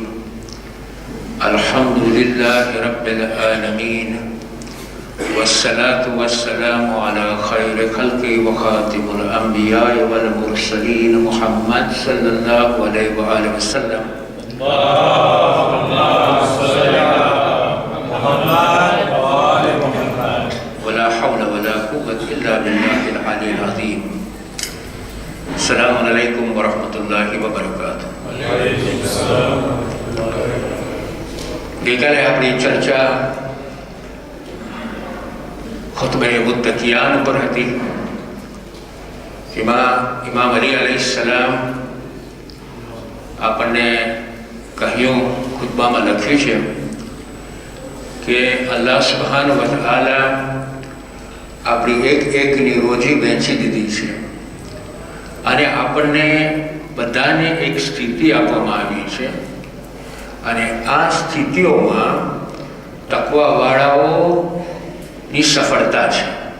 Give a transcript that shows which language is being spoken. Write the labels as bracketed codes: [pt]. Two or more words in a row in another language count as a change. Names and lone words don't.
[ar] الحمد لله رب العالمين، والصلاة والسلام على خير خلق وخاتم الأنبياء والمرسلين محمد صلى الله عليه وآله وسلم. اللهم صل على محمد وآل محمد. ولا حول ولا قوة إلا بالله العلي العظيم. السلام علیکم ورحمۃ اللہ وبرکاتہ. [gu] ગઈકાલે આપણી ચર્ચા [ur] خطبۂ متقیان [gu] ઉપર હતી. એમાં ઇમામ અલી અલૈહિસ્સલામ આપણને કહ્યું, ખુતબામાં લખ્યું છે કે [ar] الله سبحانه وتعالى [gu] આપણી એકની રોજી વહેંચી દીધી છે અને આપણને બધાને એક સ્થિતિ આપવામાં આવી છે અને આ સ્થિતિઓમાં તકવાવાળાઓની સફળતા છે.